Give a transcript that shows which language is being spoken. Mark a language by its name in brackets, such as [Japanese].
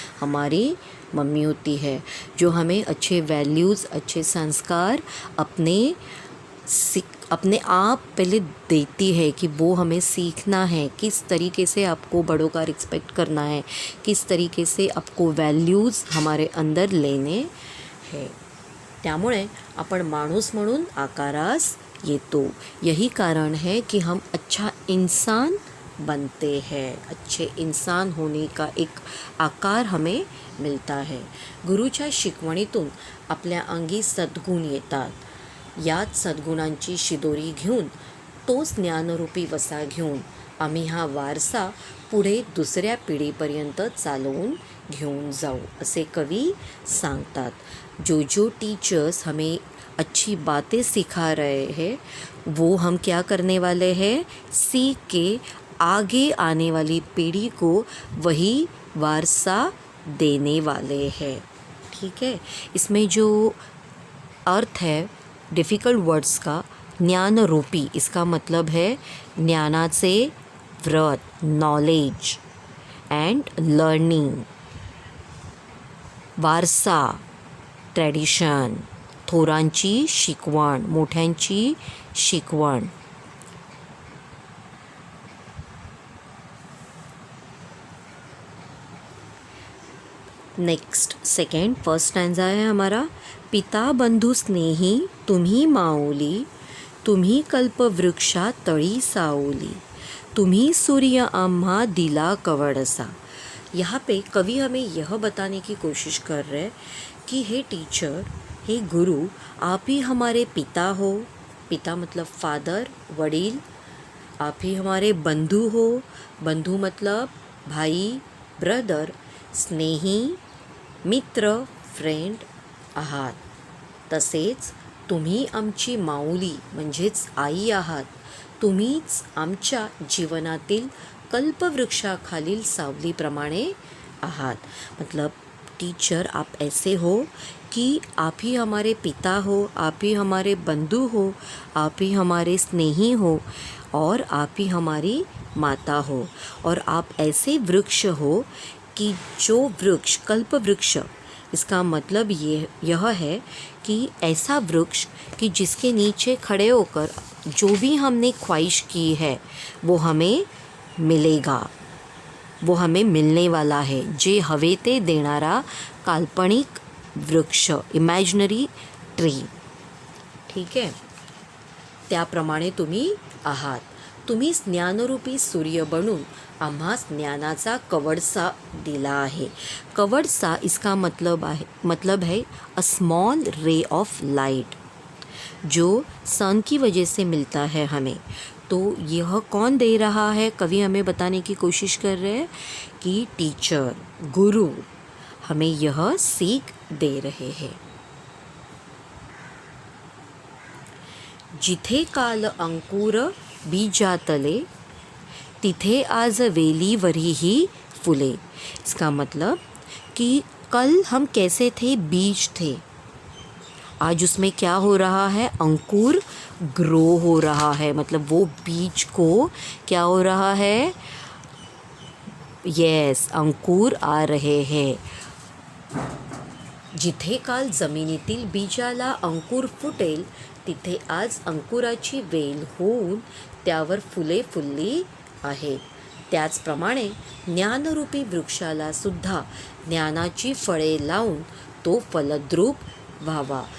[Hindi] हमारी मम्मी होती है, जो हमें अच्छे वैल्यूज़, अच्छे संस्कार अपने आप पहले देती है कि वो हमें सीखना है किस तरीके से आपको बड़ों का रिस्पेक्ट करना है, किस तरीके से आपको वैल्यूज़ हमारे अंदर लेने हैं. [Marathi] त्यामुळे आपण माणूस म्हणून आकारास येतो. [Hindi] यही कारण है कि हम अच्छा इंसान बनते हैं. अच्छे इंसान होने का एक आकार हमें मिलता है. [Marathi] गुरुच्या शिकवणीतून आपल्या अंगी सद्गुण येतात. याच सद्गुणांची शिदोरी घेऊन तोच ज्ञानरूपी वसा घेऊन आम्ही हा वारसा पुढे दुसऱ्या पिढीपर्यंत चालवून घेऊन जाऊ, असे कवी सांगतात। [Hindi] जो जो टीचर्स हमें अच्छी बातें सिखा रहे हैं वो हम क्या करने वाले हैं, सीख के आगे आने वाली पीढ़ी को वही वारसा देने वाले हैं। ठीक है, इसमें जो अर्थ है डिफ़िकल्ट वर्ड्स का, ज्ञान रूपी, इसका मतलब है [Marathi] ज्ञानाचे व्रत, [Hindi] knowledge and learning, Warsaw, tradition, [Marathi] थोरांची शिकवण, मोठ्यांची शिकवण। नेक्स्ट सेकंड फर्स्ट स्टॅन्झा आहे हमारा, पिता बंधू स्नेही तुम्ही माऊली, तुम्ही कल्पवृक्षा तळी सावली, तुम्ही सूर्य आम्हा दिला कवडसा। [Hindi] यहाँ पे कवि हमें यह बताने की कोशिश कर रहे हैं कि हे टीचर, हे गुरु, आप ही हमारे पिता हो, पिता मतलब फादर, वडील। आप ही हमारे बंधू हो, बंधू मतलब भाई, ब्रदर। [Marathi] स्नेही, मित्र, फ्रेंड आहात। तसेच तुम्ही आमची माऊली म्हणजेच आई आहात। तुम्हीच आमच्या जीवनातील कल्पवृक्षाखालील सावलीप्रमाणे आहात। [Hindi] मतलब टीचर, आप ऐसे हो कि आप ही हमारे पिता हो, आप ही हमारे बंधु हो, आप ही हमारे स्नेही हो और आप ही हमारी माता हो। और आप ऐसे वृक्ष हो कि जो वृक्ष, कल्प वृक्ष, इसका मतलब यह है कि ऐसा वृक्ष कि जिसके नीचे खड़े होकर जो भी हमने ख्वाहिश की है वो हमें मिलेगा, वो हमें मिलने वाला है। [Marathi] जे हवे ते देणारा काल्पनिक वृक्ष, इमॅजिनरी ट्री। ठीक आहे, त्याप्रमाणे तुम्ही आहात। तुम्ही ज्ञानरूपी सूर्य बनून आम्हास ज्ञानाचा कवडसा दिला आहे। [Hindi] कवडसा इसका मतलब है a small ray of light जो सन की वजह से मिलता है हमें। तो यह कौन दे रहा है, कवि हमें बताने की कोशिश कर रहे हैं कि टीचर, गुरु हमें यह सीख दे रहे हैं। [Marathi] जिथे काल अंकुर बीजातले, तिथे आज वेलीवरही फुले। [Hindi] इसका मतलब कि कल हम कैसे थे, बीज थे, आज उसमें क्या हो रहा है, अंकुर ग्रो हो रहा है। मतलब वो बीज को क्या हो रहा है, यस, अंकुर आ रहे हैं। [Marathi] जिथे काल जमिनीतील बीजाला अंकुर फुटेल, तिथे आज अंकुराची वेल होऊन त्यावर फुले फुलली आहेत। त्याचप्रमाणे ज्ञानरूपी वृक्षाला सुद्धा ज्ञानाची फळे लावून तो फलद्रूप व्हावा।